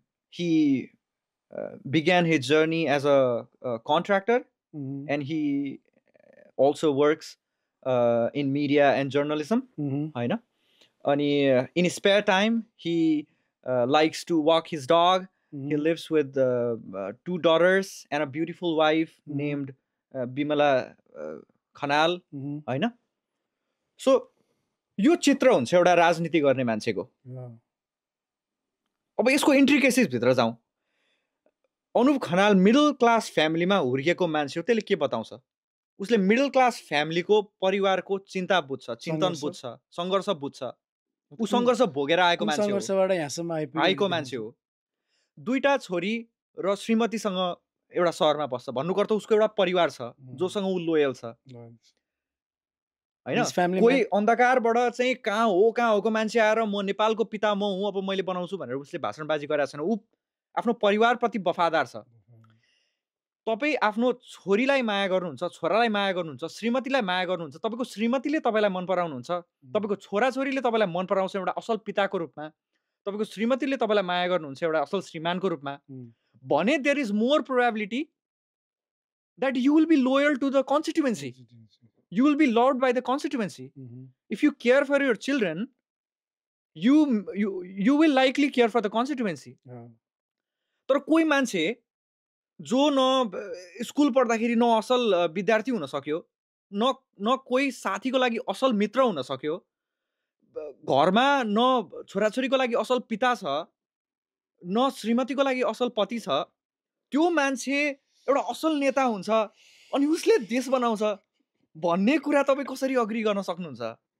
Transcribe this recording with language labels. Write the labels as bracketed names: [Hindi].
[English] He began his journey as a contractor, and he also works in media and journalism. [Nepali] होइन अनि [English] in his spare time he likes to walk his dog. He lives with 2 daughters and a beautiful wife named Bimala Khanal. [Nepali] होइन so यो चित्र हुन्छ एउटा राजनीति गर्ने मान्छेको. अब यसको इन्ट्रिकेसिस भित्र जाउँ. अनुप खनाल मिडल क्लास फ्यामिलीमा हुर्किएको मान्छे हो. त्यसले के बताउँछ? उसले मिडल क्लास फ्यामिलीको परिवारको चिन्ता बुझ्छ, चिन्तन बुझ्छ, सङ्घर्ष बुझ्छ. ऊ सङ्घर्ष भोगेर आएको मान्छे हो, आएको मान्छे हो. 2टा छोरी र श्रीमतीसँग एउटा सहरमा बस्छ. भन्नुको अर्थ उसको एउटा परिवार छ जोसँग ऊ लोयल छ. होइन कोही अन्धकारबाट चाहिँ कहाँ होको मान्छे आएर म नेपालको पिता म हुँ, अब मैले बनाउँछु भनेर उसले भाषणबाजी गरेको छैन. ऊ आफ्नो परिवारप्रति वफादार छ. तपाईँ आफ्नो छोरीलाई माया गर्नुहुन्छ, छोरालाई माया गर्नुहुन्छ, श्रीमतीलाई माया गर्नुहुन्छ, तपाईँको श्रीमतीले तपाईँलाई मन पराउनुहुन्छ, तपाईँको छोराछोरीले तपाईँलाई मन पराउँछ एउटा असल पिताको रूपमा, तपाईँको श्रीमतीले तपाईँलाई माया गर्नुहुन्छ एउटा असल श्रीमानको रूपमा, भने [English] There is more probability that you will be loyal to the constituency. You will be loved by the constituency. If you care for your children, you will likely care for the constituency. [Nepali] तर कोही मान्छे जो न school पढ्दाखेरि न असल विद्यार्थी हुन सक्यो, न कोही साथीको लागि असल मित्र हुन सक्यो, घरमा न छोराछोरीको लागि असल पिता छ, न श्रीमतीको लागि असल पति छ, त्यो मान्छे एउटा असल नेता हुन्छ अनि उसले देश बनाउँछ भन्ने कुरा तपाईँ कसरी अग्री गर्न सक्नुहुन्छ?